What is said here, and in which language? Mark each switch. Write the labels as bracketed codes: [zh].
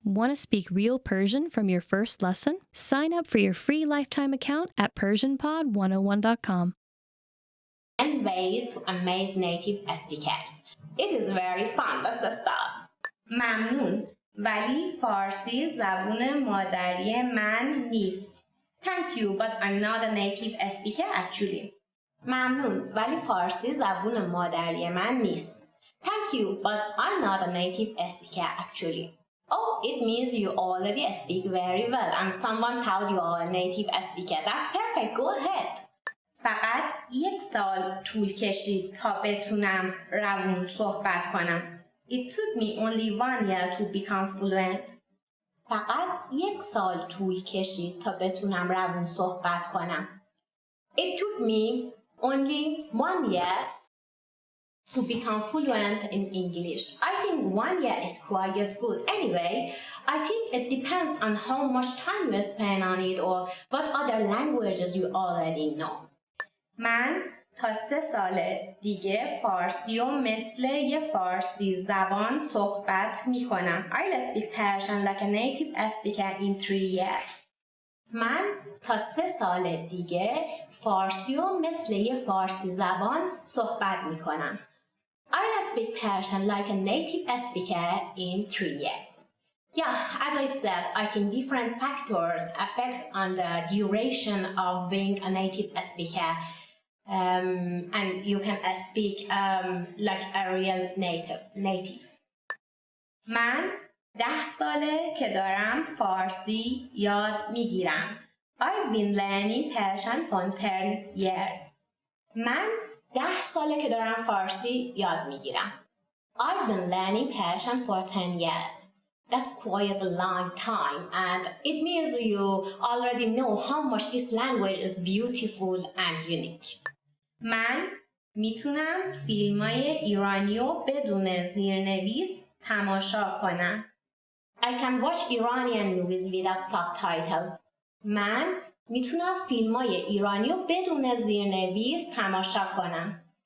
[en] Want to speak real Persian from your first lesson? Sign up for your free lifetime account at PersianPod101.com. And ways to amaze native speakers. It is very fun. Let's start. [fa] ممنون ولی فارسی زبون مادری من نیست. [en] Thank you, but I'm not a native speaker actually. [fa] ممنون ولی فارسی زبون مادری من نیست. [en] Thank you, but I'm not a native speaker actually. Oh, it means you already speak very well and someone told you are a native speaker. That's perfect, go ahead. [fa] فقط 1 سال طول کشید تا بتونم روون صحبت کنم. [en] It took me only 1 year to become fluent. [fa] فقط 1 سال طول کشید تا بتونم روون صحبت کنم. [en] It took me only 1 year to become fluent in English. I think 1 year is quite good. Anyway, I think it depends on how much time you spend on it or what other languages you already know. [fa] من تا 3 سال دیگه فارسی و مثل یه فارسی زبان صحبت میکنم. [en] I'll speak Persian like a native speaker in 3 years. [fa] من تا 3 سال دیگه فارسی و مثل یه فارسی زبان صحبت میکنم. [en] I'll speak Persian like a native speaker in 3 years. Yeah, as I said, I think different factors affect on the duration of being a native speaker. And you can speak like a real native. [fa] من 10 ساله که دارم فارسی یاد میگیرم. [en] I've been learning Persian for 10 years. [fa] من 10 ساله که دارم فارسی یاد میگیرم. [en] I've been learning Persian for 10 years. That's quite a long time and it means you already know how much this language is beautiful and unique. [fa] من میتونم فیلمای ایرانی رو بدون زیرنویس تماشا کنم. [en] I can watch Iranian movies without subtitles. [fa] من میتونم فیلمای ایرانی رو بدون زیرنویس تماشا کنم.